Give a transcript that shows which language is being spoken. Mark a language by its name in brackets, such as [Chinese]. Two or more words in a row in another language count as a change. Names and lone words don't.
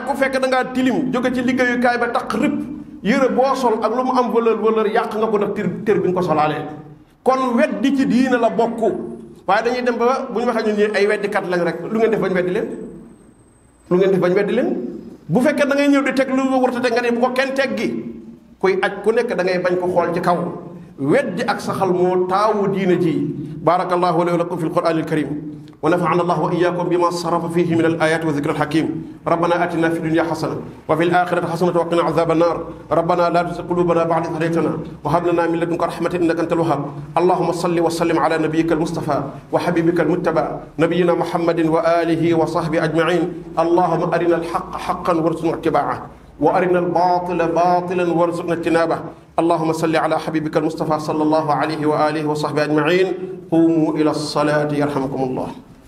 [Wolof] ku fekk da ngaa tilim jóge ci liggéeyukaay ba taq rip yére boo sol ak lu mu am valeur yàq nga ko ndax tër bi nga ko solaalee kon weddi ci diina la bokk waaye dañuy dem ba bu ñu waxee ñun ñi ay weddikat lañ rek lu ngeen def bañ weddi leen lu ngeen def bañ weddi leen bu fekkee da ngay ñëw di teg lu warta teg nga ne bu ko kenn teggi kuy aj ku nekk da ngay bañ ko xool ci kaw weddi ak saxal moo taawu diina ji [Arabic] بارك الله لي ولكم في القرآن الكريم ونفعنا الله وإياكم بما صرف فيه من الآيات والذكر الحكيم ربنا آتنا في الدنيا حسنة وفي الآخرة حسنة وقنا عذاب النار ربنا لا تزغ قلوبنا بعد إذ هديتنا وهب لنا من لدنك رحمة إنك أنت الوهاب اللهم صل وسلم على نبيك المصطفى وحبيبك المتبع نبينا محمد وعلى آله وصحبه أجمعين اللهم أرنا الحق حقا وارزقنا اتباعه وأرنا الباطل باطلا وارزقنا اجتنابه اللهم صل على حبيبك المصطفى صلى الله عليه وآله وصحبه أجمعين قوموا إلى الصلاة يرحمكم الله